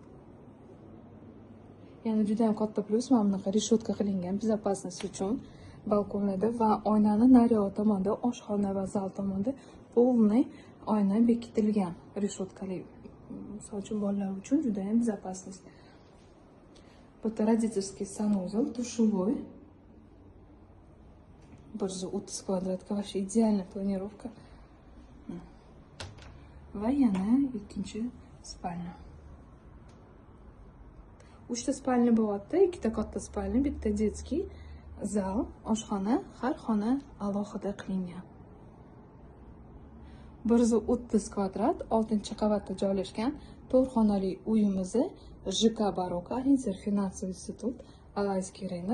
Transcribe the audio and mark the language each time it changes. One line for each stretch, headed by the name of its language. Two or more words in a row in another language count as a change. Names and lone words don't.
Uzbek: Yana juda ham katta plyus, mana bunaqa reshotka qilingan безопасность uchun balkonlarda va oynani naryoq tomonda, oshxona va zal tomonda полный oyna bekitilgan reshotkali. Misol uchun bolalar uchun juda ham безопасность. Bu
Russian: родительский санузел, душевой. 130 kvadratga вообще идеальная планировка.
Uzbek: Va yana ikkinchi spalnya. 3 ta spalnya bo'lyapti, 2 ta katta spalnya, bitta детский, zal, oshxona, har xona alohida qilingan. 130 kvadrat, 6-qavatda joylashgan to'rxonali uyimiz ЖК Barokko, Finansoviy institut, Alayskiy rынок.